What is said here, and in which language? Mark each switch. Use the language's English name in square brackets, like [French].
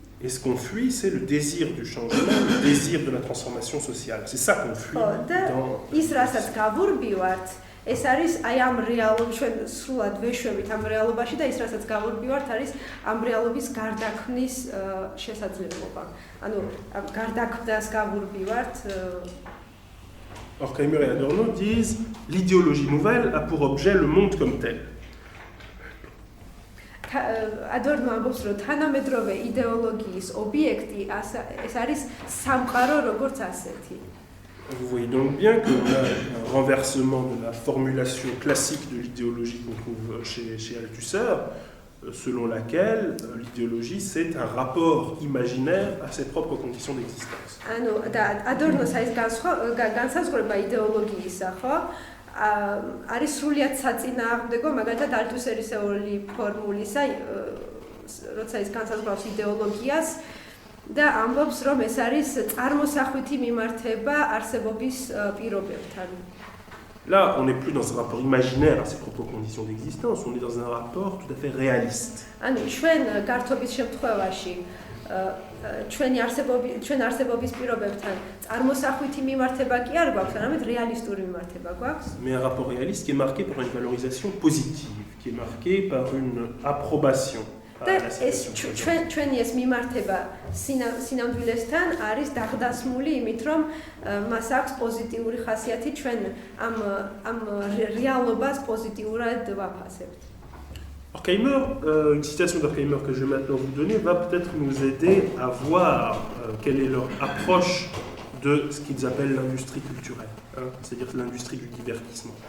[French] Et ce qu'on fuit, c'est le désir du changement, le désir de la transformation sociale. C'est ça qu'on fuit dans... [Georgian] ის რასაც გავურბივართ, ეს არის აი ამ რეალობაში ჩვენ სრულად ვეშვებით ამ რეალობაში და ის რასაც გავურბივართ არის ამ რეალობის გარდაქმნის შესაძლებლობა. ანუ ამ გარდაქმნას გავურბივართ. [French] Horkheimer et Adorno disent l'idéologie nouvelle a pour objet le monde comme tel. [Georgian] Adorno ამბობს რომ თანამედროვე იდეოლოგიის ობიექტი ეს არის სამყარო როგორც ასეთი. [French] Vous voyez donc bien qu'on a un renversement de la formulation classique de l'idéologie qu'on trouve chez Althusser, selon laquelle l'idéologie c'est un rapport imaginaire à ses propres conditions d'existence. [Georgian] ანუ და ადორნოს აი განსაზღვრება იდეოლოგიისა, ხო? არის სრულიად საწინააღმდეგო, მაგალითად ალთუსერისეული ფორმულისა, როცა ის განსაზღვრავს იდეოლოგიას და ამბობს, რომ ეს არის წარმოსახვითი მიმართება არსებობის პირობებთან. [French] Là, on n'est plus dans un rapport imaginaire à ses propres conditions d'existence, on est dans un rapport tout à fait réaliste. [Georgian] ანუ ჩვენ გართობის შემთხვევაში ჩვენ არსებობის პირობებთან წარმოსახვითი მიმართება კი არ გვაქვს, არამედ რეალისტური მიმართება გვაქვს. [French] Mais un rapport réaliste qui est marqué par une valorisation positive, qui est marqué par une approbation. [Georgian] და ეს ჩვენი ეს მიმართება სინამდვილესთან არის დაღდასმული იმით, რომ მას აქვს პოზიტიური ხასიათი, ჩვენ ამ რეალობას პოზიტიურად ვაფასებთ. [French] Horkheimer, une citation d'Horkheimer que je vais maintenant vous donner va peut-être nous aider à voir quelle est leur approche de ce qu'ils appellent l'industrie culturelle, c'est-à-dire l'industrie du divertissement.